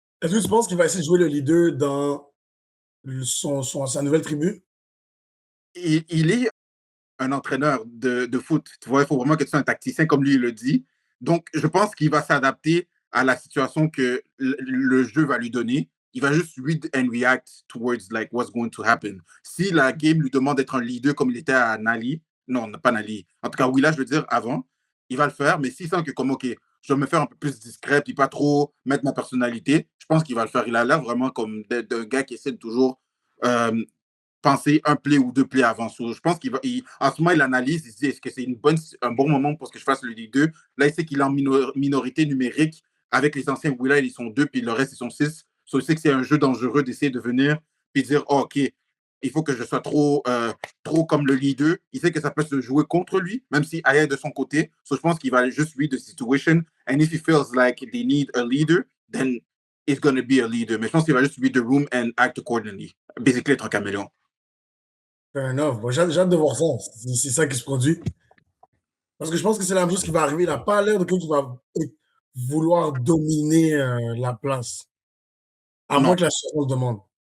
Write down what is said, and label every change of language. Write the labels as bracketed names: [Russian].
[French] Est-ce que tu penses qu'il va essayer de jouer le leader dans sa nouvelle tribu? Il est un entraîneur de foot. Tu vois, il faut vraiment que tu sois un tacticien, comme lui il le dit. Donc, je pense qu'il va s'adapter à la situation que le jeu va lui donner. Il va juste [English] read and react towards like what's going to happen. [French] Si la game lui demande d'être un leader comme il était à Nali, non, pas Nali, en tout cas, Willa, je veux dire, avant, il va le faire, mais s'il sent que comme, OK, je vais me faire un peu plus discret, puis pas trop mettre ma personnalité, je pense qu'il va le faire. Il a l'air vraiment comme d'un gars qui essaie de toujours penser un play ou deux plays avant. So, je pense en ce moment, il analyse, il se dit, est-ce que c'est un bon moment pour que je fasse le lead 2? Là, il sait qu'il est en minorité numérique avec les anciens Willa, ils sont 2, puis le reste, ils sont 6. So, il sait que c'est un jeu dangereux d'essayer de venir puis dire, oh, OK, il faut que je sois trop comme le leader. Il sait que ça peut se jouer contre lui, même si Aya est de son côté. So, je pense qu'il va juste [English] read the situation. And if he feels like they need a leader, then it's going to be a leader. [French] Mais je pense qu'il va juste [English] read the room and act accordingly. [French] Basically, être un caméléon. [English] Fair enough. [French] Bon, j'ai hâte de voir ça. C'est ça qui se produit. Parce que je pense que c'est la même chose qui va arriver. Il n'a pas l'air de quelqu'un qui va vouloir dominer la place. À moins que la situation le demande.